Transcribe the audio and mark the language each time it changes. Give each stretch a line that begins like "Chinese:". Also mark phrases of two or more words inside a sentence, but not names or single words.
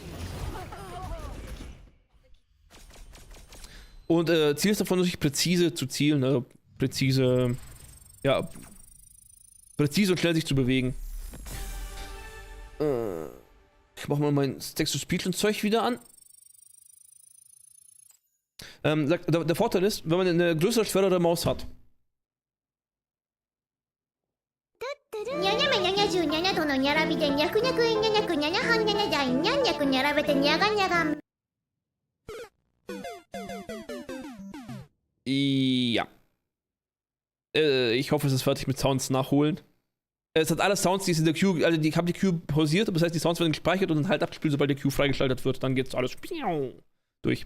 German: Und Ziel ist davon natürlich präzise zu zielen, also präzise und schnell sich zu bewegen. Ich mach mal mein Text-to-Speech und Zeug wieder an. Der Vorteil ist, wenn man eine größere, schwerere Maus hat.
Japanese: にゃにゃめにゃにゃじゅうにゃにゃとのにゃらびでにゃくにゃくえにゃにゃくにゃにゃはんにゃにゃじゃいにゃんにゃくにゃらべてにゃがにゃが
German: Ja. Ich hoffe, es ist fertig mit Sounds nachholen. Es hat alle Sounds, die es in der Queue, also ich habe die Queue pausiert, das heißt, die Sounds werden gespeichert und dann halt abgespielt, sobald die Queue freigeschaltet wird. Dann geht alles durch.